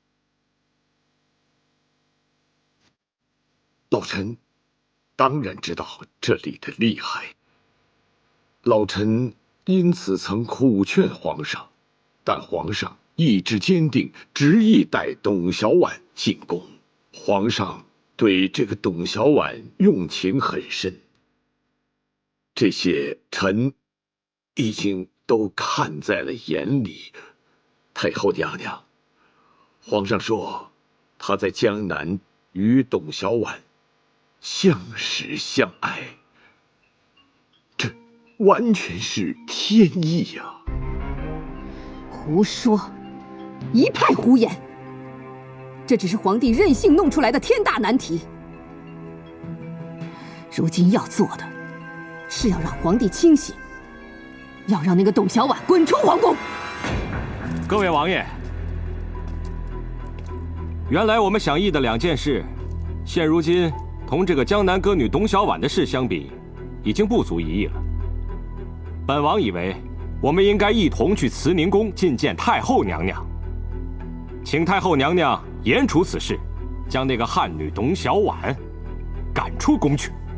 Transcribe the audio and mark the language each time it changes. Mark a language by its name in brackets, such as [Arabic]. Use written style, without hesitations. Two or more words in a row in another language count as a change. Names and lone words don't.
[Chinese] 老臣當然知道這裡的厲害，老臣因此曾苦勸皇上，但皇上意志堅定，執意帶董小宛進宮。皇上對這個董小宛用情很深，這些臣已經都看在了眼裡。太后娘娘，皇上說他在江南與董小宛相識相愛，這完全是天意呀！胡說，一派胡言！這只是皇帝任性弄出來的天大難題。如今要做的，是要讓皇帝清醒，要讓那個董小宛滾出皇宮。各位王爺，原來我們想議的兩件事，現如今同這個江南歌女董小宛的事相比，已經不足一議了。本王以為，我們應該一同去慈寧宮覲見太後娘娘，請太後娘娘嚴處此事，將那個漢女董小宛趕出宮去。